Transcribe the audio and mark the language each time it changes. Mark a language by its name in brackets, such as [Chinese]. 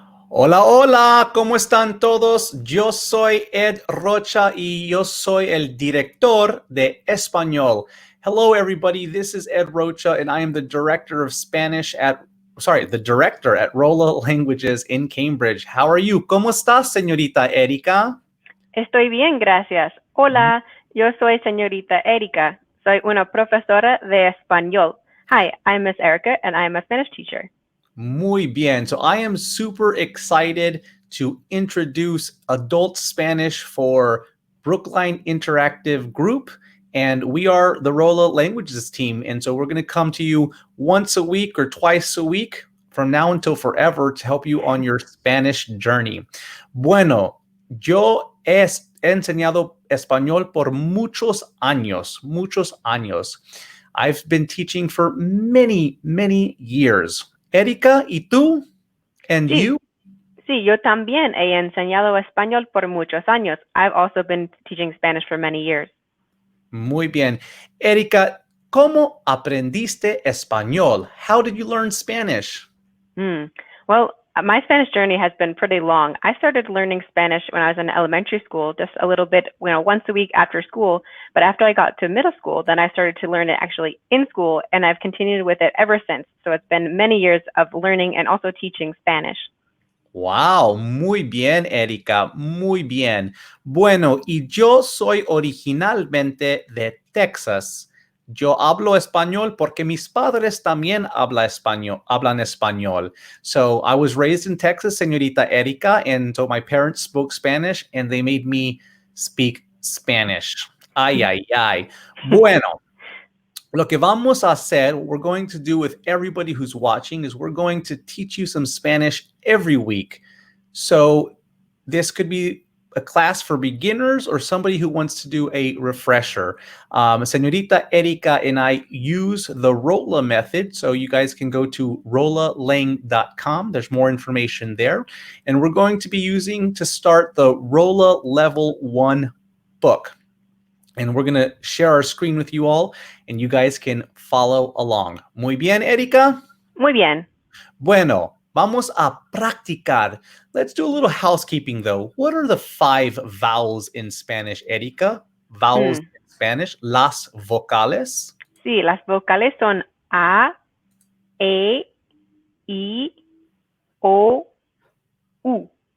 [Spanish] Hola, hola, ¿cómo están todos? Yo soy Ed Rocha y yo soy el director de español. [English] Hello, everybody. This is Ed Rocha, and I am the director of Spanish the director at Rola Languages in Cambridge. How are you? [Spanish] ¿Cómo estás, señorita Erika? Estoy bien, gracias. Hola, yo soy señorita Erika. Soy una profesora de español. [English] Hi, I'm Miss Erica, and I'm a Spanish teacher. [Spanish] Muy bien. [English] So I am super excited to introduce adult Spanish for Brookline Interactive Group. And we are the Rola Languages team. And so we're going to come to you once a week or twice a week from now until forever to help you on your Spanish journey. [Spanish] Bueno, yo he enseñado español por muchos años, muchos años. [English] I've been teaching for many, many years. [Spanish] Erika, ¿y tú? And Sí, [English] you? [Spanish] sí, yo también he enseñado español por muchos años. [English] I've also been teaching Spanish for many years. [Spanish] Muy bien. Erika, ¿cómo aprendiste español? [English] How did you learn Spanish? Well, my Spanish journey has been pretty long. I started learning Spanish when I was in elementary school, just a little bit, once a week after school. But after I got to middle school, then I started to learn it actually in school, and I've continued with it ever since. So it's been many years of learning and also teaching Spanish. [Spanish] Wow, muy bien, Erika, muy bien. Bueno, y yo soy originalmente de Texas. Yo hablo español porque mis padres también hablan español. [English] So I was raised in Texas, señorita Erika, and so my parents spoke Spanish and they made me speak Spanish. Ay, ay, ay. [Spanish] Bueno, lo que vamos a hacer, [English] what we're going to do with everybody who's watching is we're going to teach you some Spanish every week. So this could be a class for beginners or somebody who wants to do a refresher. Señorita Erika and I use the Rola method. So you guys can go to rolalang.com. There's more information there. And we're going to be using to start the Rola Level 1 book. And we're going to share our screen with you all, and you guys can follow along. [Spanish] Muy bien, Erika? Muy bien. Bueno, vamos a practicar. [English] Let's do a little housekeeping, though. What are the 5 vowels in Spanish, Erika? Vowels in Spanish, [Spanish] las vocales. Sí, las vocales son A, E, I, O, U.